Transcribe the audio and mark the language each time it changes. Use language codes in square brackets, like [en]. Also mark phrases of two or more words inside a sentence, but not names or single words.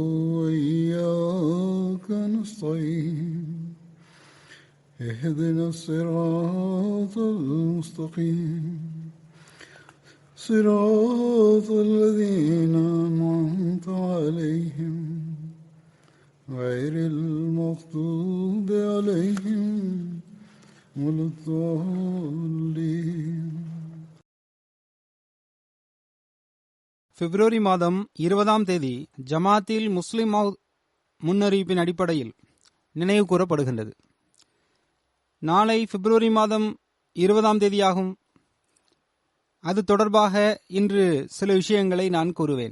[ar] وإياك نستعين اهدنا الصراط المستقيم صراط الذين أنعمت عليهم غير المغضوب عليهم ولا الضالين. [ta] பிப்ரவரி மாதம் 20ஆம் தேதி ஜமாத்தில் முஸ்லிம் முன்னறிவிப்பின் அடிப்படையில் நினைவு கூறப்படுகின்றது. நாளை பிப்ரவரி மாதம் 20ஆம் தேதியாகும். அது தொடர்பாக இன்று சில விஷயங்களை நான் கூறுவேன்.